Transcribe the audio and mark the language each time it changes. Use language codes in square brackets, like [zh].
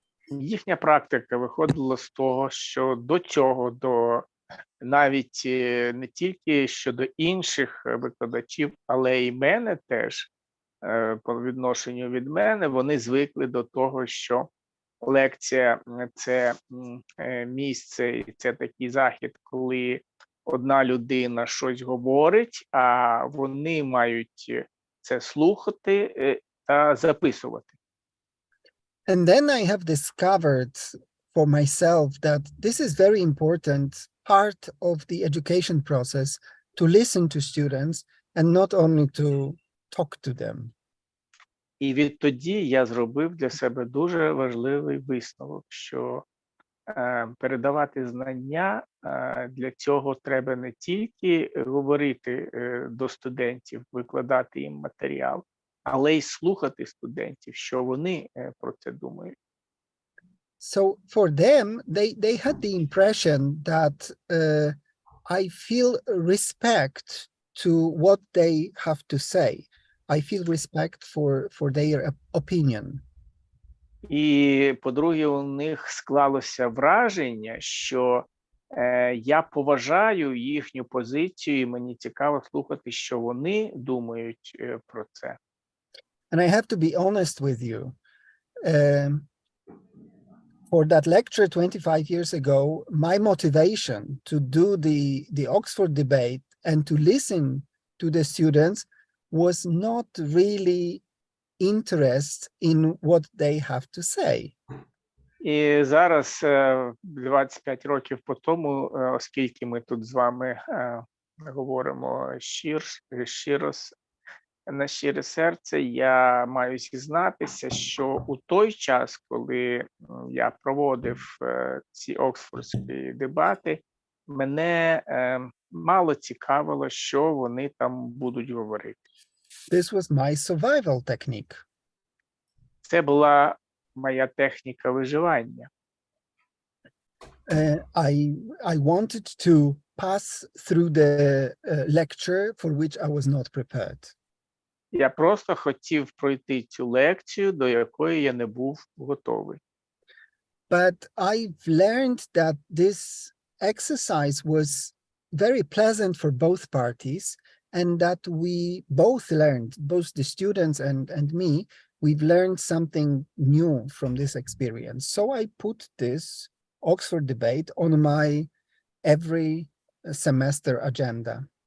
[uk] Їхня практика виходила з того, що до цього, навіть не тільки щодо інших викладачів, але й мене теж, по відношенню від мене, вони звикли до того, що лекція – це місце, і це такий захід, коли одна людина щось говорить, а вони мають це слухати та записувати. [en] And then I have discovered for myself that this is very important part of the education process, to listen to students and not only to talk to them. [uk] І відтоді я зробив для себе дуже важливий висновок, що передавати знання, для цього треба не тільки говорити до студентів, викладати їм матеріал, але й слухати студентів, що вони про це думають. [en] So for them, they had the impression that I feel respect to what they have to say. I feel respect for their opinion. [uk] І, по-друге, у них склалося враження, що я поважаю їхню позицію, і мені цікаво слухати, що вони думають про це. [en] And I have to be honest with you. For that lecture 25 years ago, my motivation to do the Oxford debate and to listen to the students was not really interest in what they have to say. [uk] І зараз, 25 років по тому, оскільки ми тут з вами говоримо щиро, на щире серце, я маю зізнатися, що у той час, коли я проводив ці оксфордські дебати, мене мало цікавило, що вони там будуть говорити. [en] This was my survival technique. [uk] Це була моя техніка виживання. [en] I wanted to pass through the lecture for which I was not prepared. [uk] Я просто хотів пройти цю лекцію, до якої я не був готовий. [en] But I've learned that this exercise was very pleasant for both parties, and that we both learned, both the students and me, we've learned something new from this experience. So I put this Oxford debate on my every semester agenda.